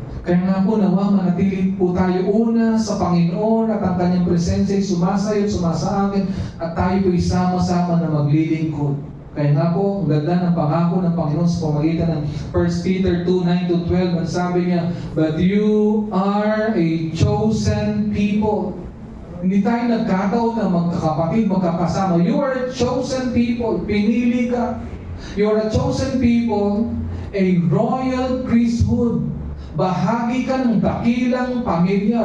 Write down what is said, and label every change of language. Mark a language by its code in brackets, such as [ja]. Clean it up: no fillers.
[tl] Kaya nga po nawa manatili po tayo una sa Panginoon at ang kanyang presensya ay sumasayot, sumasaakin at tayo po sama-sama na maglilingkod. Kaya nga po, ang ganda ng pangako ng Panginoon sa pamagitan ng 1 Peter 2:9-12, ang sabi niya, [en] "But you are a chosen people." [tl] Hindi tayo nagkataon na magkakapatid, magkakasama. [en] You are a chosen people. [tl] Pinili ka. [en] You are a chosen people, a royal priesthood. [tl] Bahagi ka ng dakilang pamilya.